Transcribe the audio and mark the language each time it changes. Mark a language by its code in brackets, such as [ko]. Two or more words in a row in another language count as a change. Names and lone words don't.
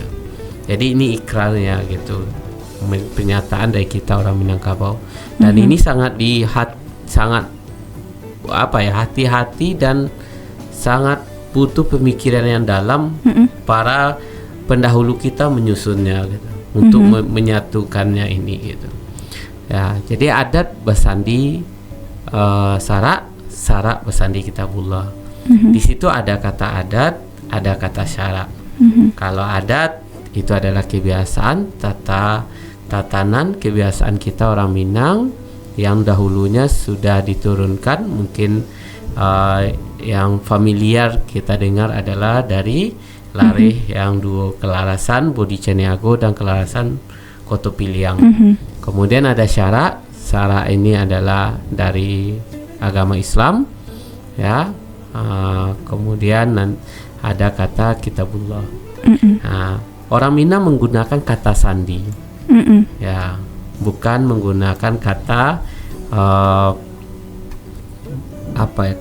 [id] Jadi ini ikrarnya gitu, pernyataan dari kita orang Minangkabau, dan ini sangat hati-hati dan sangat butuh pemikiran yang dalam para pendahulu kita menyusunnya gitu, untuk menyatukannya ini gitu. [min] Ya, jadi adat basandi sarak, sarak basandi kitabullah. [id] Di situ ada kata adat, ada kata syarak. Kalau adat itu adalah kebiasaan, tatanan kebiasaan kita orang Minang yang dahulunya sudah diturunkan mungkin yang familiar kita dengar adalah dari [min] lareh yang duo [id] kelarasan Bodhi Caniago dan kelarasan Koto Piliang. Kemudian ada syara. Syara ini adalah dari agama Islam, ya. Kemudian ada kata kitabullah. Orang Minang menggunakan kata sandi, ya, bukan menggunakan kata apa ya?